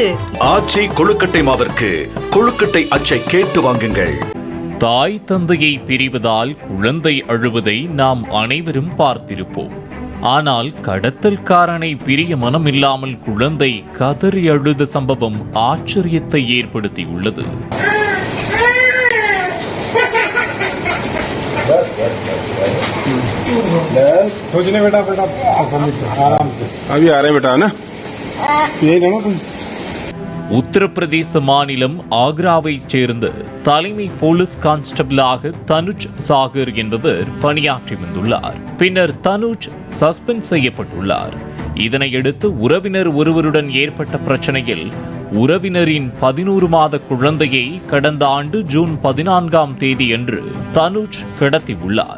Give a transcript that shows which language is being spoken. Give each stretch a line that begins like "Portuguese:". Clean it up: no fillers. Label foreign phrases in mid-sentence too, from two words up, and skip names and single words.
Tamil: ஆச்சி கொழுக்கட்டை மாவிற்கு கொழுக்கட்டை அச்சை கேட்டு வாங்குங்கள். தாய் தந்தையை பிரிவதால் குழந்தை அழுவதை நாம் அனைவரும் பார்த்திருப்போம். ஆனால் கடத்தல்காரனை பிரிய மனமில்லாமல் குழந்தை கதறி அழுத சம்பவம் ஆச்சரியத்தை ஏற்படுத்தியுள்ளது.
Hindi: सोचने बेटा बेटा आराम से अभी आ रहे बेटा है ना यही ना तुम.
Tamil: உத்தரப்பிரதேச மாநிலம் ஆக்ராவைச் சேர்ந்த தலைமை போலீஸ் கான்ஸ்டபிளாக தனுஜ் சாகர் என்பவர் பணியாற்றி வந்துள்ளார். பின்னர் தனுஜ் சஸ்பெண்ட் செய்யப்பட்டுள்ளார். இதனையடுத்து உறவினர் ஒருவருடன் ஏற்பட்ட பிரச்சனையில் உறவினரின் 11 மாத குழந்தையை கடந்த ஆண்டு ஜூன் 14ஆம் தேதி அன்று தனுஜ் கடத்தியுள்ளார்.